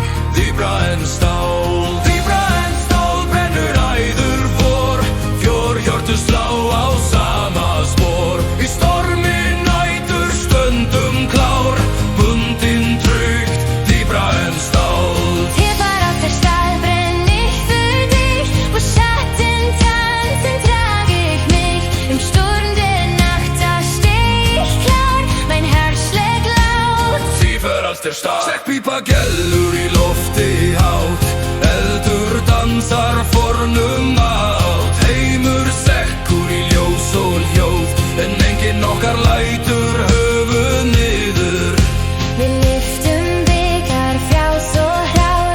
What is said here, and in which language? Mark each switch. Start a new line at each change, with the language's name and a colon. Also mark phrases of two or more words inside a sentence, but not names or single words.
Icelandic: Dýpra en stál brennur æður vor. Fjórhjörtu slá á sama spor. Í stormi nætur stundum klár. Bundin tryggt, dýpra en stál.
German: Tiefar aus der Stahl brenn ich für dich. Wo Schatten tanzen, trage ich mich. Im Sturm der Nacht, da steh ich klar. Mein Herz schlägt laut. Tiefer als der Stahl.
Icelandic: Sekkpípa gellur í lofti hátt. Eldur dansar fornum átt. Heimur sekkur í ljós og hljóð. En enginn okkar lætur höfuð niður. Við lyftum bikar frjáls og hrár.